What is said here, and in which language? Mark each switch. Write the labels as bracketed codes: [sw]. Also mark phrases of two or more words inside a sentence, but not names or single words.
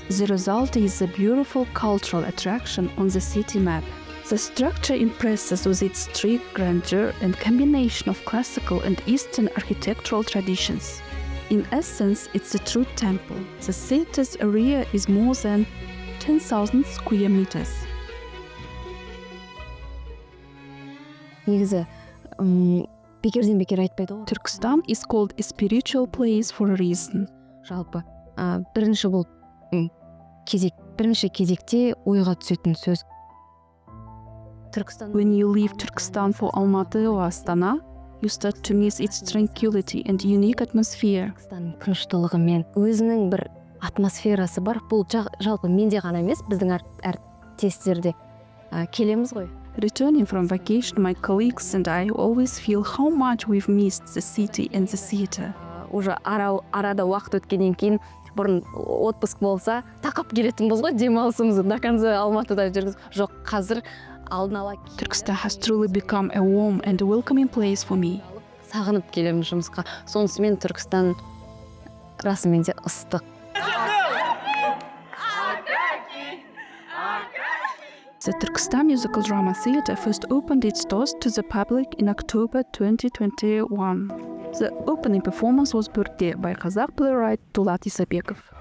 [en] The result is a beautiful cultural attraction on the city map. The structure impresses with its strict grandeur and combination of classical and Eastern architectural traditions. In essence, it's a true temple. The theater's area is more than 10,000 square meters. [kk] Бекерден бекер айтпайды ғой. [en] Turkestan is called a spiritual place for a reason. [kk] Жалпы бірінші бұл бірінші кезекте ойға түсетін сөз. [en] When you leave Turkestan for Almaty or Astana, you start to miss its tranquility and unique atmosphere. [kk] Тыныштылығымен өзінің бір атмосферасы бар. Бұл жалпы менде ғана емес, біздің әріптестерде келеміз ғой. [en] Returning from vacation, my colleagues and I always feel how much we've missed the city and the theater. [kk] Уже арада уақыт өткеннен кейін бұрын отпуск болса тақап келетінбіз ғой, демалысымызды [ru] до конца [kk] Алматыда жүргіз. Жоқ, қазір алдын ала [en] Turkestan has truly become a warm and welcoming place for me. [kk] Сағынып келемін жұмысқа. Сонысымен Түркістан расымен де ыстық. [en] The Turkistan Musical Drama Theater first opened its doors to the public in October 2021. The opening performance was Birte by Kazakh playwright Tulat Isabekov.